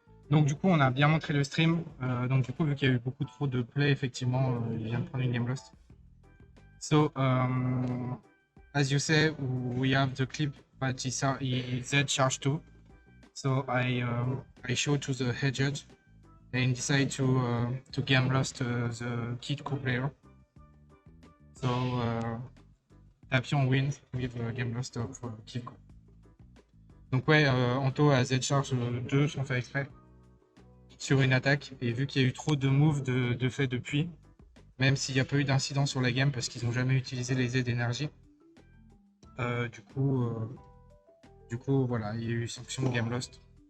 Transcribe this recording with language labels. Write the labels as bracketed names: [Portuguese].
[French] donc du coup, on a bien montré le stream. Donc du coup, vu qu'il y a eu beaucoup trop de play, effectivement, il vient de prendre une game lost. [English] So, as you say, we have the clip that is Z charge 2. So I showed to the head judge and decided to game lost the Kid Co player. So Tapion wins with game lost of Kid Co. [French] Donc ouais, Anto a Z charge 2 sans faire exprès sur une attaque, et vu qu'il y a eu trop de moves de fait depuis, même s'il n'y a pas eu d'incident sur la game parce qu'ils n'ont jamais utilisé les Z d'énergie, Du coup, voilà, il y a eu sanction Game Lost.